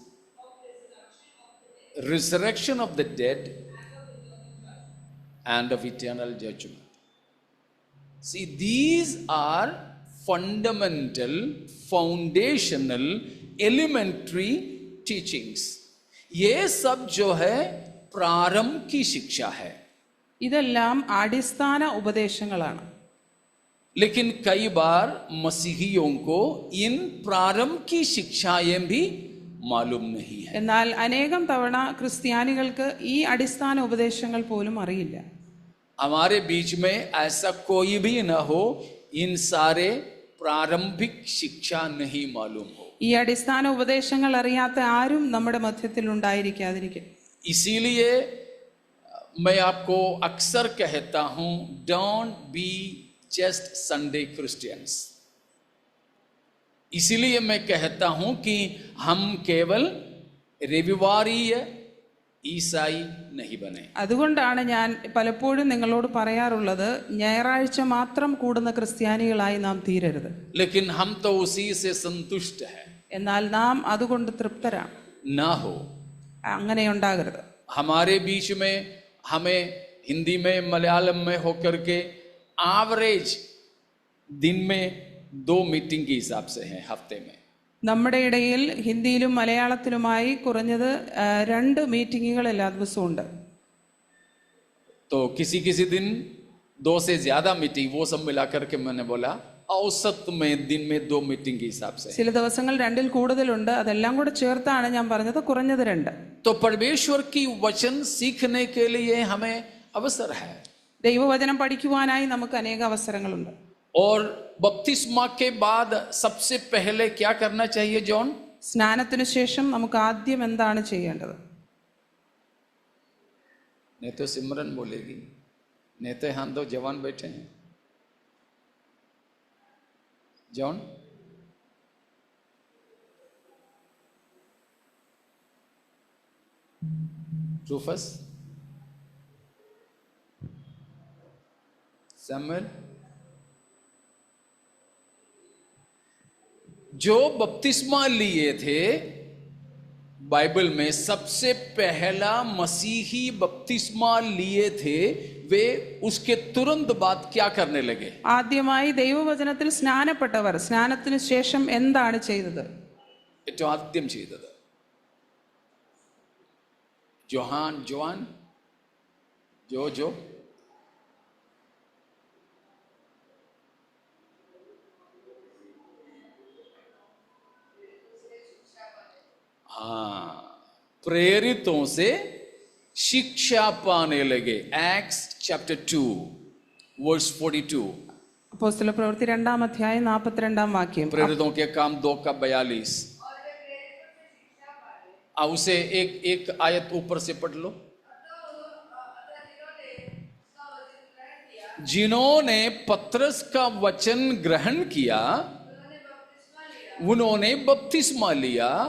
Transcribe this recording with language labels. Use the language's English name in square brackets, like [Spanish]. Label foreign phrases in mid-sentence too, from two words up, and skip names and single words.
[English] Resurrection of the dead. And of eternal judgment. See, these are fundamental, foundational, elementary teachings. [Hindi] ये सब जो है प्रारंभ की शिक्षा है. [Malayalam] ഇതെല്ലാം അടിസ്ഥാന ഉപദേശങ്ങളാണ്. [Hindi] लेकिन कई बार मसीहियों को इन प्रारंभ की शिक्षाएं भी मालूम नहीं है. [Malayalam] എന്നാൽ അനേകം തവണ ക്രിസ്ത്യാനികൾക്ക് ഈ അടിസ്ഥാന ഉപദേശങ്ങൾ പോലും അറിയില്ല. [Hindi] हमारे बीच में ऐसा कोई भी न हो इन सारे प्रारंभिक शिक्षा नहीं मालूम हो. [Malayalam] ഈ അടിസ്ഥാന ഉപദേശങ്ങൾ അറിയാത്ത ആരും നമ്മുടെ മധ്യത്തിൽ ഉണ്ടായിരിക്കാതിരിക്കും. [Hindi] इसीलिए मैं आपको अक्सर कहता हूं, [English] don't be just Sunday Christians. [Hindi] इसीलिए मैं कहता हूं कि हम केवल रविवारीय ഈസായി नहीं बने. [Malayalam] അതുകൊണ്ടാണ് ഞാൻ പലപ്പോഴും നിങ്ങളോട് പറയാറുള്ളത്, ഞായറാഴ്ച മാത്രം കൂടുന്ന ക്രിസ്ത്യാനികളായി നാം തീരരുത്. [Hindi] लेकिन हम तो उसी से संतुष्ट हैं. [Malayalam] എന്നാൽ നാം അതുകൊണ്ട് തൃപ്തരാണ്. [Hindi] ना हो. [Malayalam] അങ്ങനെ ഉണ്ടാകരുത്. [Hindi] हमारे बीच में हमें हिंदी में मलयालम में होकर के एवरेज दिन में 2 मीटिंग के हिसाब से हैं हफ्ते में. [Malayalam] നമ്മുടെ ഇടയിൽ ഹിന്ദിയിലും മലയാളത്തിലുമായി കുറഞ്ഞത് 2 മീറ്റിങ്ങുകൾ എല്ലാ ദിവസവും ഉണ്ട്. [Hindi] तो किसी किसी दिन 2 से ज्यादा मीटिंग, वो सब मिलाकर के मैंने बोला औसत में दिन में 2 मीटिंग के हिसाब से. [Malayalam] ചില ദിവസങ്ങൾ 2-ൽ കൂടുതലുണ്ട്. അതെല്ലാം കൂടെ ചേർത്താണ് ഞാൻ പറഞ്ഞത് കുറഞ്ഞത് 2. [Hindi] तो परमेश्वर की वचन सीखने के लिए हमें अवसर है. [Malayalam] ദൈവവചനം പഠിക്കുവാനായി നമുക്ക് അനേക അവസരങ്ങളുണ്ട്. [Hindi] और बपतिस्मा के बाद सबसे पहले क्या करना चाहिए जॉन? [Malayalam] സ്നാനത്തിനു ശേഷം നമുക്ക് ആദ്യം എന്താണ് ചെയ്യേണ്ടത്? [Hindi] नहीं तो सिमरन बोलेगी, नहीं तो हम दो जवान बैठे हैं। जॉन, रूफस, सैमुअल, जो बपतिस्मा लिए थे बाइबल में, सबसे पहला मसीही बपतिस्मा लिए थे, वे उसके तुरंत बाद क्या करने लगे? [Malayalam] ആദ്യമായി ദൈവവചനത്തിൽ സ്നാനപ്പെട്ടവർ സ്നാനത്തിന് ശേഷം എന്താണ് ചെയ്തത്? ഏറ്റവും ആദ്യം ചെയ്തത് ജോൻ ജോ [Hindi] प्रेरितों से शिक्षा पाने लगे। [English] Acts chapter 2 verse 42. [Malayalam] അപ്പോസ്തല പ്രവൃത്തി 2-ാം അധ്യായം 42-ാം വാക്യം। [Hindi] प्रेरितों के काम 2:42। उसे एक आयत ऊपर से पढ़ लो। जिन्होंने पतरस का वचन ग्रहण किया उन्होंने बपतिस्मा लिया।